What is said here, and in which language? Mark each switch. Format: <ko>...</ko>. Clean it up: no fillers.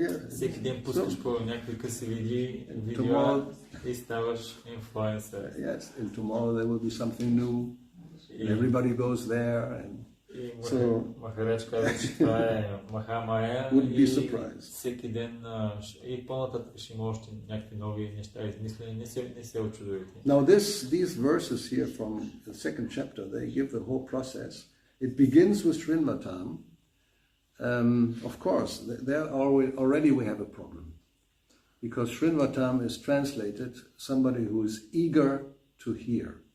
<bg>Всеки ден пускаш по някакви къси видеа и ставаш инфлуенсър.</bg> <en>Yes, and tomorrow there will be something new. Everybody goes there and</en> <bg>so Махарадж казва, че това е Махамая и всеки ден и по-нататък ще има още някакви нови неща измислени, не се очудвайте.</bg> <en>Now these verses here from the second chapter, they give the whole process. It begins with Srinvatam. Of course, there already we have a problem. Because Srinvatam is translated somebody who is eager to hear.</en>